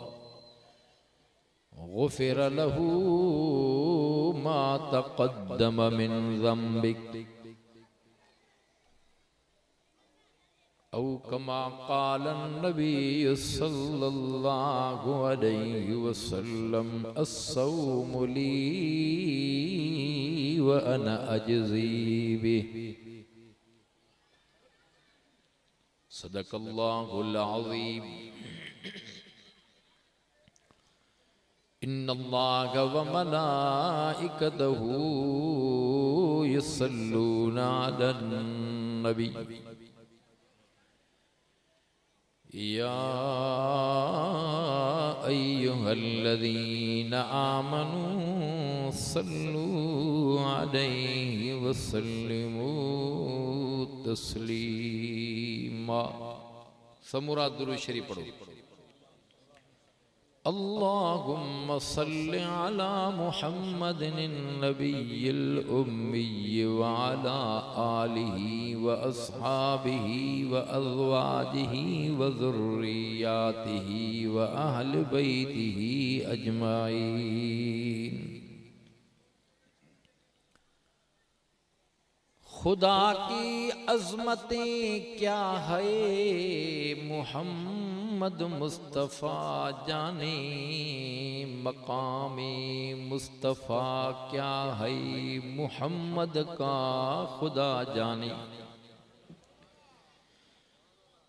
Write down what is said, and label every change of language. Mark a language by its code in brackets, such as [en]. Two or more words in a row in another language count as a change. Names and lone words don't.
[ar] غُفِرَ لَهُ مَا تَقَدَّمَ مِنْ ذَنْبِهِ أَوْ كَمَا قَالَ النَّبِيُّ صَلَّى اللَّهُ عَلَيْهِ وَسَلَّمَ الصَّوْمُ لِي وَأَنَا أَجْزِي بِهِ. صَدَقَ اللَّهُ الْعَظِيمُ. إِنَّ اللَّهَ وَمَلَائِكَتَهُ يُصَلُّونَ عَلَى النَّبِيِّ. يَا أَيُّهَا الَّذِينَ آمَنُوا صَلُّوا عَلَيْهِ وَسَلِّمُوا تَسْلِيمًا. [ur] سمورا درود شریف پڑھو. [ar] اللَّهُمَّ صَلِّ عَلَى مُحَمَّدٍ النَّبِيِّ الْأُمِّيِّ وَعَلَى آلِهِ وَأَصْحَابِهِ وَأَزْوَاجِهِ وَذُرِّيَّاتِهِ وَأَهْلِ بَيْتِهِ أَجْمَعِينَ. [ur] خدا کی عظمتیں کیا ہیں محمد مصطفیٰ جانے، مقامِ مصطفیٰ کیا ہے محمد کا خدا جانے.